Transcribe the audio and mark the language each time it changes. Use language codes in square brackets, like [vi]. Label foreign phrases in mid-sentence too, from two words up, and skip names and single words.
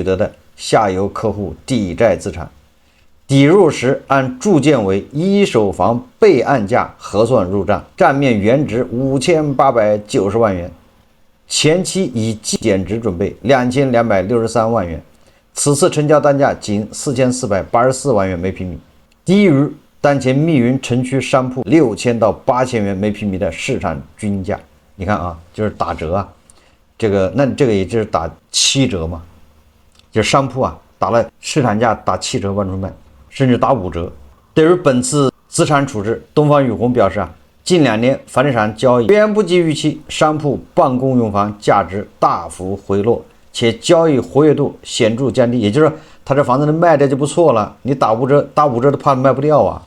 [zh] 得的下游客户抵債資產，抵入時按住建為一手房備案價核算入賬，賬面原值5890萬元，前期已減值準備2263萬元，此次成交單價僅4484萬元每平米，低於當前密雲城區商鋪6000 到8000 元每平米的市场均價。你看啊，就是打折啊，那这个也就是打7折嘛，就是商鋪啊打了市场價打7折往出賣，甚至打5折。對於本次資產處置，東方雨虹表示啊，近2年房地產交易遠不及預期，商鋪辦公用房價值大幅回落，且交易活躍度顯著降低，也就是說他這房子能賣掉就不錯了，你打5折都怕賣不掉啊。